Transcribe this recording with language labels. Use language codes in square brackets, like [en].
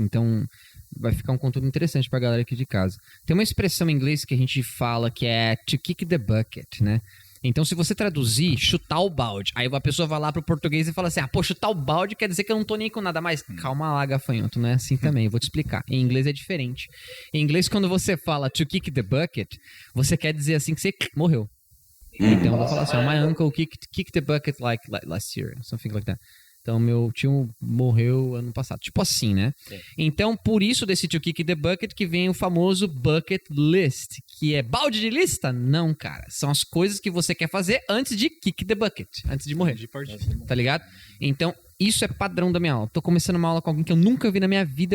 [pt] Então, vai ficar um conteúdo interessante pra galera aqui de casa. Tem uma expressão em inglês que a gente fala que é [en] to kick the bucket, [pt] né? Então, se você traduzir, chutar o balde, aí a pessoa vai lá pro português e fala assim, chutar o balde quer dizer que eu não tô nem com nada mais. Calma lá, gafanhoto, não é assim também, eu vou te explicar. Em inglês é diferente. Em inglês, quando você fala [en] to kick the bucket, [pt] você quer dizer assim que você morreu. Então, eu vou falar assim, [en] my uncle kicked the bucket like last year, something like that. [pt] Então, meu tio morreu ano passado. Tipo assim, né? Então, por isso desse [en] to kick the bucket [pt] que vem o famoso [en] bucket list. [pt] Que é balde de lista? Não, cara. São as coisas que você quer fazer antes de [en] kick the bucket. [pt] Antes de morrer. Tá ligado? Então, isso é padrão da minha aula. Tô começando uma aula com alguém que eu nunca vi na minha vida.